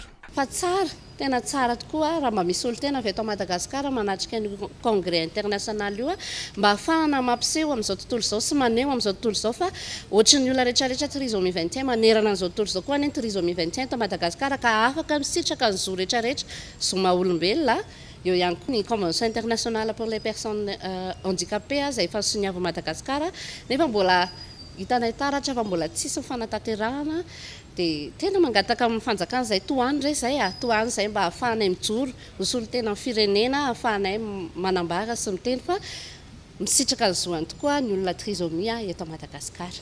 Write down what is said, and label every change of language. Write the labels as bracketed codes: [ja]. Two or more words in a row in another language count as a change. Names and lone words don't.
[mg] Fa tsara, tena tsara tokoa raha mba misy olo tena avy eto Madagasikara manatrika ny [fr] congrès international [mg] io mba ahafahana mampiseho amin'izao tontolo izao sy maneho amin'izao tontolo izao fa ohatry ny olona rehetrarehetra trisomie 21 manerana an'izao tontolo izao koa ny trisomie 21 eto Madagasikara ka afaka misitraka ny zo rehetrarehetra zo maha-olombelona. Eo ihany koa ny [fr] convention internationale pour les personnes handicapées [mg] izay efa nisoniavo Madagasikara nefa mbola hitanay taratra fa mbola tsisy fanataterahana dia tena mangataka amin'ny fanjakana izay toany re izay toany izay mba ahafahanay mijoro hosolo tena amin'ny firenena ahafahanay manambara sy miteny fa misitraka ny zoany tokoa ny olona trisomia eto Madagasikara.